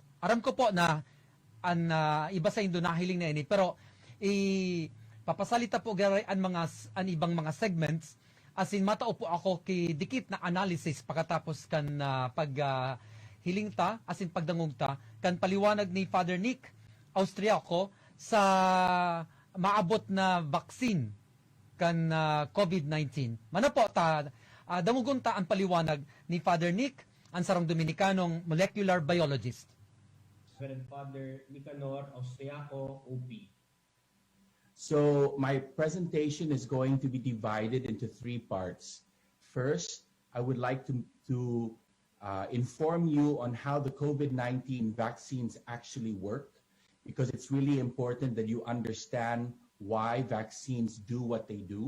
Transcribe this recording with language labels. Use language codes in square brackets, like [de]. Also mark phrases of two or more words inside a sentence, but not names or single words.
[bik] Aram ko po na ang iba sa Indo nahiling na ini, pero papasalita po garay ang ibang mga segments, [en] as in [bik] matao po ako kay dikit na analysis pagkatapos kan hiling ta, [en] as in [bik] pagdangog ta kan paliwanag ni Fr Nick Austriaco sa maabot na vaccine kan COVID-19. Mano po ta damugon ta ang paliwanag ni Fr Nick, ang sarong Dominikanong [en] molecular biologist. [bik] Father Nicanor Austriaco, OP. [en] So my presentation is going to be divided into three parts. First, I would like to inform you on how the COVID-19 vaccines actually work, because it's really important that you understand why vaccines do what they do.